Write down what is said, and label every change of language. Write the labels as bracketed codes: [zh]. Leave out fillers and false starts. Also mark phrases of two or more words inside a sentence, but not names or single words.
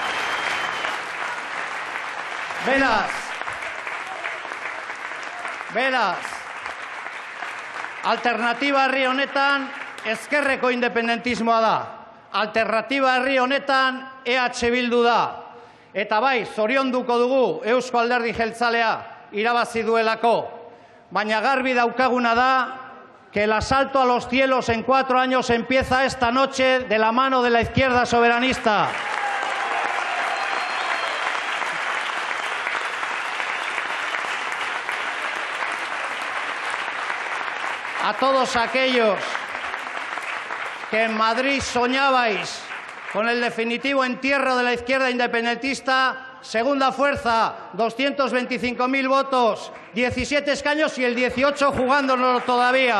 [eu] Beraz, alternatiba herri honetan ezkerreko independentismoa da. Alternatiba herri honetan EH Bildu da. Eta bai, zorionduko dugu Eusko Alderdi Jeltzalea irabazi duelako. Baina garbi daukaguna da [es] que el asalto a los cielos en 4 años empieza esta noche de la mano de la izquierda soberanista. A todos aquellos que en Madrid soñabais con el definitivo entierro de la izquierda independentista, segunda fuerza, 225.000 votos, 17 escaños y el 18 jugándonoslo todavía.